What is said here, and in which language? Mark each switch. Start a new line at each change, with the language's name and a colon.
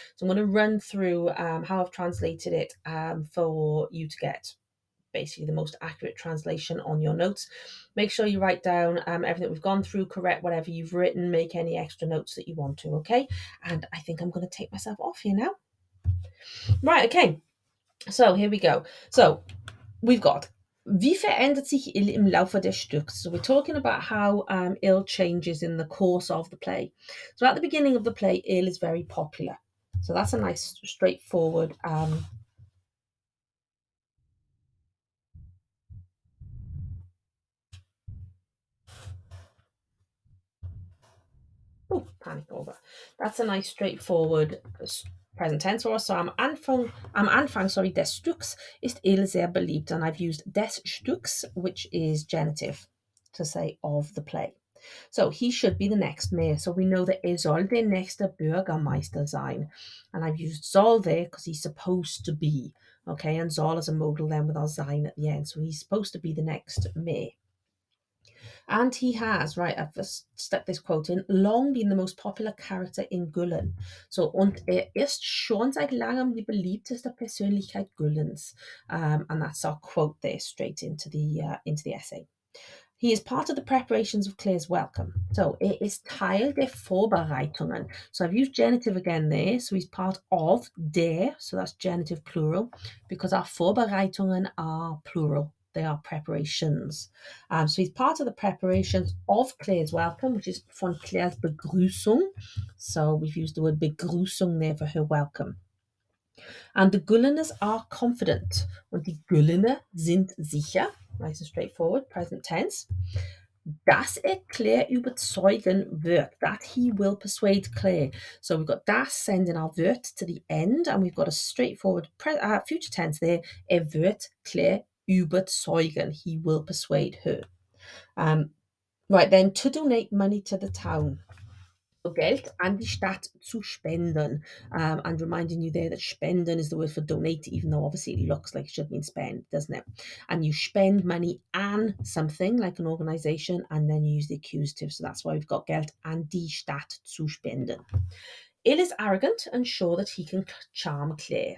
English: So I'm going to run through how I've translated it for you to get basically the most accurate translation on your notes. Make sure you write down everything we've gone through, correct whatever you've written, make any extra notes that you want to, okay? And I think I'm going to take myself off here now. Right, okay. So here we go. So we've got
German: Wie verändert sich Ill im Laufe des Stücks?
English: So we're talking about how Ill changes in the course of the play. So at the beginning of the play, Ill is very popular. So that's a nice, straightforward. Panic over. That's a nice, straightforward present tense for us.
German: So am Anfang,
English: sorry,
German: des Stücks ist Ill sehr beliebt.
English: And I've used des Stücks, which is genitive, to say of the play. So he should be the next mayor. So we know that
German: soll der nächste Bürgermeister sein.
English: And I've used soll there because he's supposed to be. Okay, and soll as a modal then with our sein at the end. So he's supposed to be the next mayor. And he has, right, I've just stuck this quote in, long been the most popular character in Güllen.
German: So, und ist schon seit langem die beliebteste Persönlichkeit Güllens.
English: And that's our quote there, straight into the essay. He is part of the preparations of Claire's welcome.
German: So ist Teil der Vorbereitungen.
English: So I've used genitive again there. So he's part of der, so that's genitive plural, because our Vorbereitungen are plural. They are preparations. So he's part of the preparations of Claire's welcome, which is
German: von Claire's Begrüßung.
English: So we've used the word Begrüßung there for her welcome. And the Gülleners are confident.
German: Und die Güllener sind sicher.
English: Nice and straightforward, present tense.
German: Dass Claire überzeugen wird,
English: that he will persuade Claire. So we've got das sending our wird to the end, and we've got a straightforward future tense there.
German: Wird Claire überzeugen.
English: He will persuade her. Right then, to donate money to the town.
German: Geld an die Stadt zu spenden.
English: And reminding you there that spenden is the word for donate, even though obviously it looks like it should mean spend, doesn't it? And you spend money an something like an organization, and then you use the accusative. So that's why we've got
German: Geld an die Stadt zu spenden.
English: Il is arrogant and sure that he can charm Claire.